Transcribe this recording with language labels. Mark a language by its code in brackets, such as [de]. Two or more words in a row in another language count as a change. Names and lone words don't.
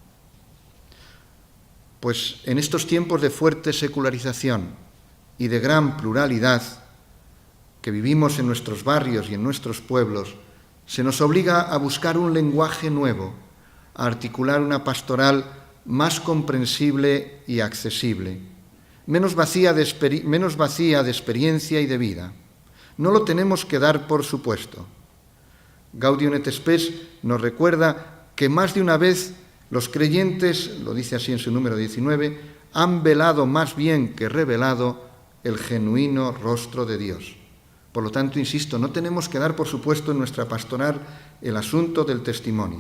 [es] Pues en estos tiempos de fuerte secularización y de gran pluralidad que vivimos en nuestros barrios y en nuestros pueblos, se nos obliga a buscar un lenguaje nuevo, a articular una pastoral más comprensible y accesible, menos vacía de experiencia y de vida. No lo tenemos que dar por supuesto. Gaudium et Spes nos recuerda que más de una vez los creyentes, lo dice así en su número 19, han velado más bien que revelado el genuino rostro de Dios. Por lo tanto, insisto, no tenemos que dar por supuesto en nuestra pastoral el asunto del testimonio.